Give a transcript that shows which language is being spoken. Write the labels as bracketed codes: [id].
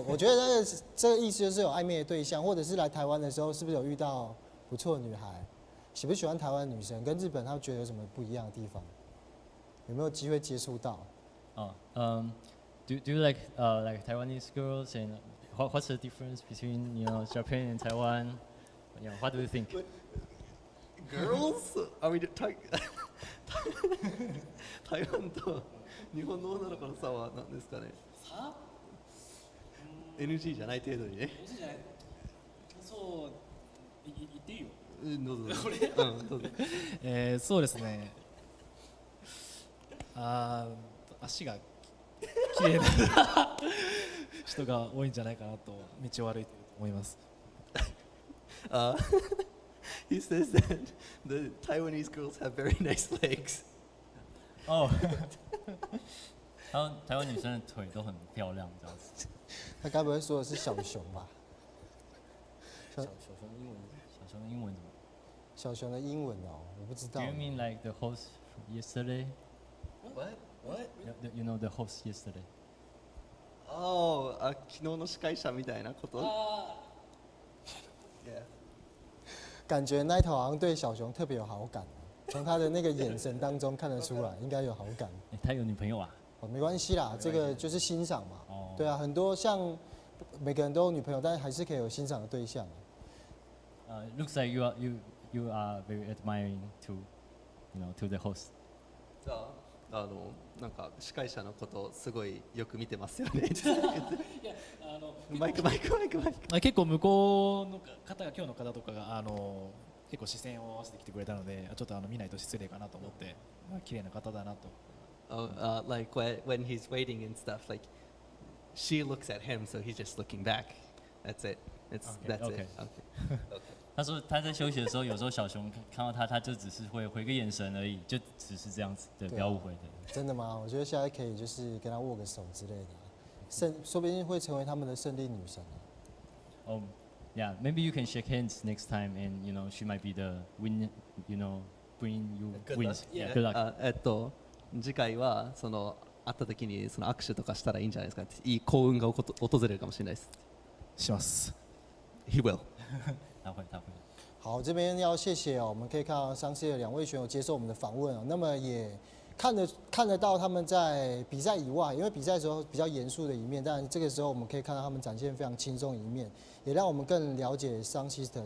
[zh] 我觉得这个意思就是有暧昧的对象，或者是来台湾的时候，是不是有遇到不错的女孩？喜不喜欢台湾女生？跟日本他觉得有什么不一样的地方？有没有机会接触到 [en] ？Do you like Taiwanese girls, and what's the difference between Japan and Taiwan? What do you think? Girls? Are we talking? [ja] 台湾と日本の女の子の差は何ですかね？差 ？NG じゃない程度にね。 NG じゃない。そう言っていいよ。どうぞ。どうぞ。そうですね。足が綺麗な人が多いんじゃないかなと道を歩いていると思います。 [en] He says that the Taiwanese girls have very nice legs. [zh] 哦，台湾女生的腿都很漂亮，这样子。他该不会说的是小熊吧？小熊的英文怎么？小熊的英文哦，我不知道。 [en] Do you mean like the host from yesterday? What? What? You know the host yesterday. [ja] Oh, 昨日の司会者みたいなこと。 [en] Yeah. [zh] 感觉那一头好像对小熊特别有好感，从他的那个眼神当中看得出来，应该有好感。他有女朋友啊？哦，没关系啦，这个就是欣赏嘛。哦。对啊，很多像每个人都有女朋友，但是还是可以有欣赏的对象。 [en] Looks like you are very admiring to the host. [ja] じゃあなんか司会者のことすごいよく見てますよね。マイク。結構向こうの方が今日の方とかが結構視線を合わせてきてくれたので、ちょっと見ないと失礼かなと思って、綺麗な方だなと。 [en] Like when he's waiting and stuff, like she looks at him, so he's just looking back. That's it. That's it. Okay. [zh] 他说他在休息的时候，有时候小熊看到他，他就只是会回个眼神而已，就只是这样子，对，不要误会的。真的吗？我觉得下次可以就是跟他握个手之类的，说不定会成为他们的胜利女神。 [en] Yeah, maybe you can shake hands next time, and she might be the win. Bring you wins. Yeah, good luck. [ja] 次回はその会った時にその握手とかしたらいいんじゃないですか。いい幸運が訪れるかもしれないです。します。 [en] He will. [zh] 他会。好，这边要谢谢我们可以看到SunSister2位选手接受我们的访问那么也看得到他们在比赛以外，因为比赛的时候比较严肃的一面，但这个时候我们可以看到他们展现非常轻松的一面，也让我们更了解SunSister。